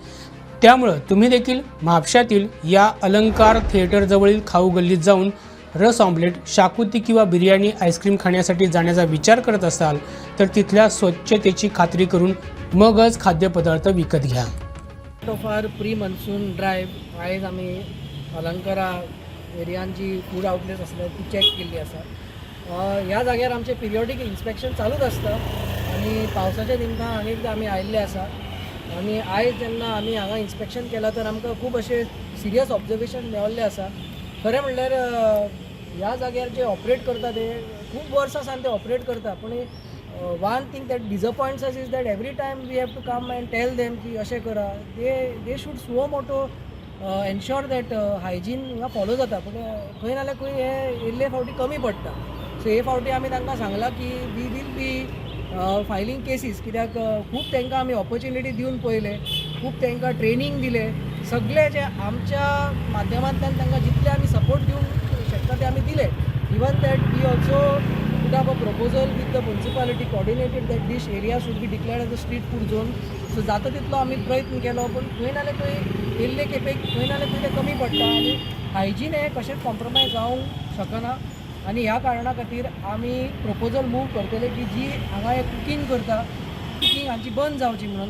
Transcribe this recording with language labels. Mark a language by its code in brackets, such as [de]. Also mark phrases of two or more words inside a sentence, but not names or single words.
[mr] त्यामुळं तुम्ही देखील म्हापशातील या अलंकार थिएटरजवळील खाऊ गल्लीत जाऊन रस ऑमलेट, शाकुती किंवा बिर्याणी, आईस्क्रीम खाण्यासाठी जाण्याचा विचार करत असाल तर तिथल्या स्वच्छतेची खात्री करून मगच खाद्यपदार्थ विकत घ्या. [en] of our pre monsoon drive [kok] आयज आमी अलंकारा एरियान जी [en] food outlet [kok] आसता ती चॅक केल्ली आसा. ह्या जाग्यार आमचे पिरियोडीक इन्स्पेक्शन चालूच आसता आनी पावसाच्या निमतान आनी एकदां आमी आयिल्ले आसा. आनी आयज जेन्ना आमी हांगा इन्स्पेक्शन केलां तर आमकां खूब अशें सिरियस ऑब्जर्वेशन मेळिल्लें आसा. खरें म्हणल्यार ह्या जाग्यार जे ऑपरेट करता ते खूब वर्सां सावन ते ऑपरेट करता. [en] But one thing that disappoints us is that every time we have to come and tell them [kok] की अशें करा. [en] They should suo motu ensure that hygiene हिंगा फॉलो जाता. [kok] पूण खंय ना जाल्यार खंय हे येयल्ले फावटी कमी पडटा. सो हे फावटी आमी तांकां सांगलां की [en] we will be filing cases. [kok] कित्याक खूब तांकां आमी ऑपॉर्च्युनिटी दिवन पळयले, खूब तांकां ट्रेनींग दिले. सगळे जे आमच्या माध्यमांतल्यान तांकां जितले आमी सपोर्ट दिवंक शकता ते आमी दिले. [en] Even that we also put up a proposal with the municipality coordinated that this area should be declared as a street food zone. [kok] सो जाता तितलो आमी प्रयत्न केलो. पूण खंय ना जाल्यार खंय येयल्ले खेपेक खंय ना जाल्यार खंय ते कमी पडटा आनी हायजीन हें कशेंच कॉम्प्रोमायज जावंक शकना. आनी ह्या कारणां खातीर आमी प्रपोजल मूव करतले की जी हांगा हे कुकींग करता कुकींग हांची बंद जावची म्हणून.